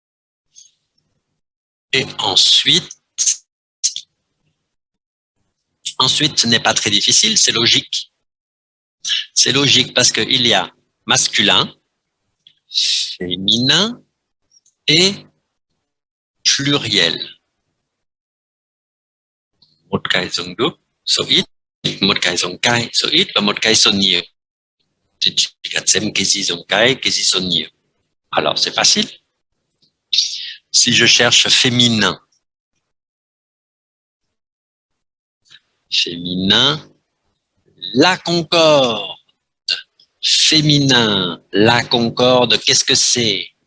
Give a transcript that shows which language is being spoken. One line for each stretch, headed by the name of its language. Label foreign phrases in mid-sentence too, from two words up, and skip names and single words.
French: Et ensuite, Ensuite, ce n'est pas très difficile, c'est logique. C'est logique parce qu'il y a masculin, féminin et pluriel.
Vietnamese: Một cái dùng đúc, số ít, một cái dùng cái, số ít và một cái số nhiều. Thì chỉ cần xem cái gì dùng cái gì số nhiều.
French: Alors, c'est facile. Si je cherche féminin, féminin, la concorde. Féminin, la concorde, qu'est-ce que c'est?